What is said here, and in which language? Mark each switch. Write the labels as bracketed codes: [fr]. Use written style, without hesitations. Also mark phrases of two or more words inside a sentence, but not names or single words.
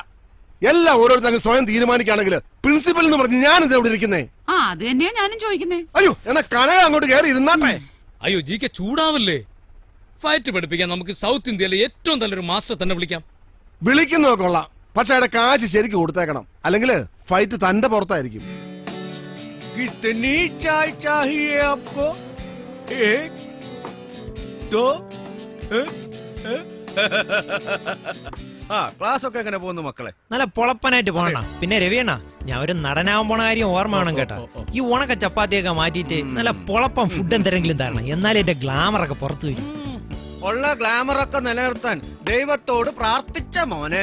[ml] ഒന്നുമില്ല, എല്ലാം ഓരോരുത്തരും സ്വയം തീരുമാനിക്കുകയാണെങ്കിൽ പ്രിൻസിപ്പൽ എന്ന് പറഞ്ഞ് ഞാനിത് എവിടെ ഇരിക്കുന്നേ? ആ അത് തന്നെയാ ഞാനും ചോദിക്കുന്നേ. അയ്യോ എന്നാ കനക അങ്ങോട്ട് കയറി ഇരുന്നാട്ടെ. അയ്യോ ജിക്ക് ചൂടാവല്ലേ. ഫൈറ്റ് പഠിപ്പിക്കാൻ നമുക്ക് സൗത്ത് ഇന്ത്യയിലെ ഏറ്റവും നല്ലൊരു മാസ്റ്റർ തന്നെ വിളിക്കാം. വിളിക്കുന്നോ കൊള്ളാം, പക്ഷെ അയാളുടെ കാശ് ശരിക്കും കൊടുത്തേക്കണം, അല്ലെങ്കിൽ ഫൈറ്റ് തന്റെ പുറത്തായിരിക്കും. [hi] कितनी चाय चाहिए आपको? एक दो [ml] ക്ലാസ് ഒക്കെ എങ്ങനെ പോകുന്നു മക്കളെ? നല്ല പൊളപ്പനായിട്ട് പോണ. പിന്നെ രവിയണ്ണ, ഞാൻ ഒരു നടനാവാൻ പോണ കാര്യം ഓർമ്മ വേണം കേട്ടോ. ഈ ഉണക്ക ചപ്പാത്തിയൊക്കെ മാറ്റിയിട്ട് നല്ല പൊളപ്പം ഫുഡ് എന്തെങ്കിലും തരണം, എന്നാലും എന്റെ ഗ്ലാമർ ഒക്കെ പുറത്തു വരും. ഉള്ള ഗ്ലാമർ ഒക്കെ നിലനിർത്താൻ ദൈവത്തോട് പ്രാർത്ഥിച്ച മോനെ.